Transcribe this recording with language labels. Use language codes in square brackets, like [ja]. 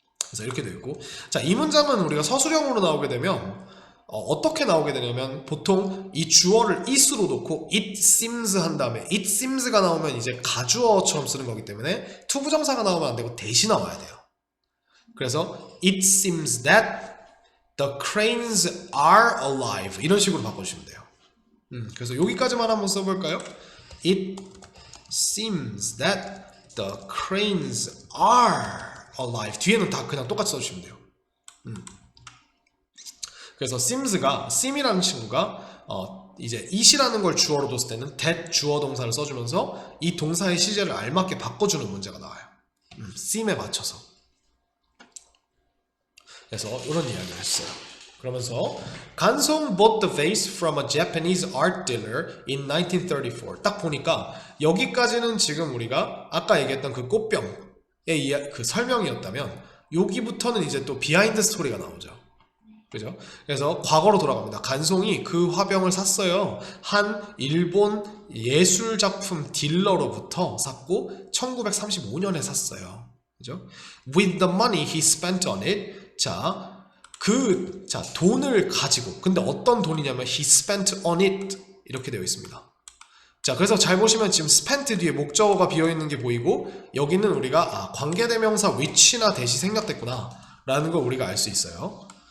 [ko] 그래서 이렇게 되어 있고, 자, 이 문장은 우리가 서술형으로 나오게 되면 어떻게 나오게 되냐면 보통 이 주어를 it으로 놓고 it seems 한 다음에 it seems가 나오면 이제 가주어처럼 쓰는 거기 때문에 투부정사가 나오면 안 되고 대시 나와야 돼요. 그래서 [en] it seems that the cranes are alive [ko] 이런 식으로 바꿔주시면 돼요. 그래서 여기까지만 한번 써볼까요? [en] It seems that the cranes are alive. [ko] 뒤에는 다 그냥 똑같이 써주시면 돼요. 그래서 seem이라는 친구가 이제 it이라는 걸 주어로 뒀을 때는 that 주어 동사를 써주면서 이 동사의 시제를 알맞게 바꿔주는 문제가 나와요. seem에 맞춰서. 그래서 이런 이야기를 했어요. 그러면서 [en] 간송 bought the vase from a Japanese art dealer in 1934. [ko] 딱 보니까 여기까지는 지금 우리가 아까 얘기했던 그 꽃병의 그 설명이었다면 여기부터는 이제 또 비하인드 스토리가 나오죠. 그죠? 그래서 과거로 돌아갑니다. 간송이 그 화병을 샀어요. 한 일본 예술작품 딜러로부터 샀고 1935년에 샀어요. 그죠? [en] With the money he spent on it. [ko] 자, 돈을 가지고, 근데 어떤 돈이냐면 [en] he spent on it [ko] 이렇게 되어 있습니다. 자, 그래서 잘 보시면 지금 spent 뒤에 목적어가 비어있는 게 보이고 여기는 우리가 관계대명사 which나 대시 생략됐구나 라는 걸 우리가 알 수 있어요.